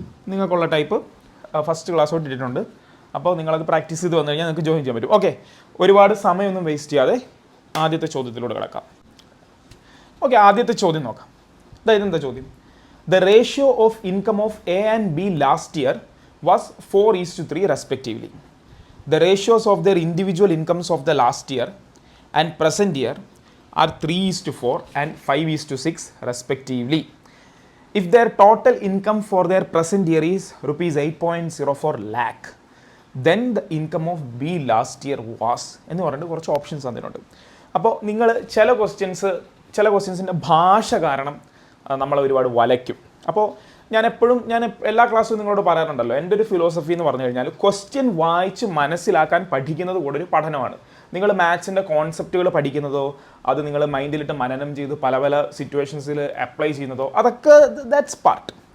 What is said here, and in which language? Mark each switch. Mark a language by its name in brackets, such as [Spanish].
[Malayalam] നിങ്ങൾക്കുള്ള type first ക്ലാസ്സോട്ട് ഇട്ടിട്ടുണ്ട്. അപ്പോൾ നിങ്ങളത് പ്രാക്ടീസ് ചെയ്ത് വന്നു കഴിഞ്ഞാൽ നിങ്ങൾക്ക് ജോയിൻ ചെയ്യാൻ പറ്റും. ഓക്കെ, ഒരുപാട് സമയമൊന്നും വേസ്റ്റ് ചെയ്യാതെ ആദ്യത്തെ ചോദ്യത്തിലൂടെ കിടക്കാം. ഓക്കെ, ആദ്യത്തെ ചോദ്യം നോക്കാം. ഇതെന്താ ചോദ്യം? [English] The ratio of income of A and B last year was 4:3 respectively. The ratios of their individual incomes of the last year and present year are 3:4 and 5:6 respectively. If their total income for their present year is rupees 8.04 lakh, then the income of B last year was [Malayalam] എന്ന് പറഞ്ഞിട്ട് കുറച്ച് options തന്നിട്ടുണ്ട്. അപ്പോൾ നിങ്ങൾ ചില ക്വസ്റ്റ്യൻസിൻ്റെ ഭാഷ കാരണം നമ്മളെ ഒരുപാട് വലയ്ക്കും. അപ്പോൾ ഞാൻ എല്ലാ ക്ലാസ്സും നിങ്ങളോട് പറയാറുണ്ടല്ലോ, എൻ്റെ ഒരു ഫിലോസഫി എന്ന് പറഞ്ഞു കഴിഞ്ഞാൽ ക്വസ്റ്റ്യൻ വായിച്ച് മനസ്സിലാക്കാൻ പഠിക്കുന്നത് കൂടെ ഒരു പഠനമാണ്. നിങ്ങൾ മാത്സിൻ്റെ കോൺസെപ്റ്റുകൾ പഠിക്കുന്നതോ അത് നിങ്ങൾ മൈൻഡിലിട്ട് മനനം ചെയ്ത് പല സിറ്റുവേഷൻസിൽ അപ്ലൈ ചെയ്യുന്നതോ അതൊക്കെ [English] That's part.